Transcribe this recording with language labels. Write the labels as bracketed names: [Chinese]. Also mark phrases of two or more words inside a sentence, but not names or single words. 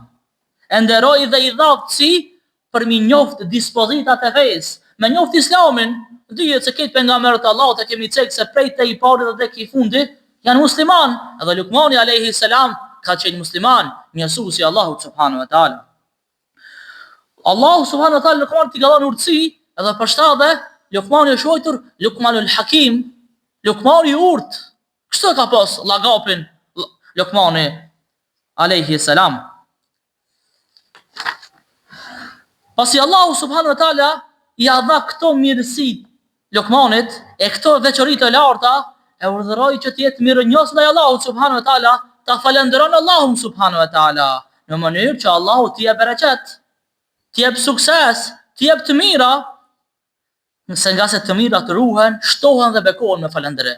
[Albanian] E nderoi dhe I dha urtësi për mi njoft dispozitat e fesë, me njoft Islamin. Dihet se këtë pejgamberët e Allahut e kemi cek se prej te I pari dhe te I fundit janë musliman. Edhe Lukmani [Arabic] عليه السلام [Albanian] ka qenë musliman, mjasuesi Allahu [Arabic] سبحانه وتعالى. [Albanian] Allahu [Arabic] سبحانه وتعالى [Albanian] Lukmanit I ka dhënë urtësi, edhe për shtatë Lukmani është quajtur Lukmanul Hakim, Lukmani I urt. Kështu ka pas llaqapin Lukmani [Arabic] عليه السلام. [Albanian] Pasi Allahu [Arabic] سبحانه وتعالى [Albanian] I dha këto mirësi Lukmanit e këto veçoritë e larta, e urdhëroi që të jetë mirënjohës ndaj Allahut [Arabic] سبحانه وتعالى, [Albanian] ta falenderon Allahun [Arabic] سبحانه وتعالى [Albanian] në mënyrë që Allahu t'i jap bereqet, t'i jap sukses, t'i jap të mira, nëse nga se të mira të ruhen, shtohen dhe bekohen me falenderim.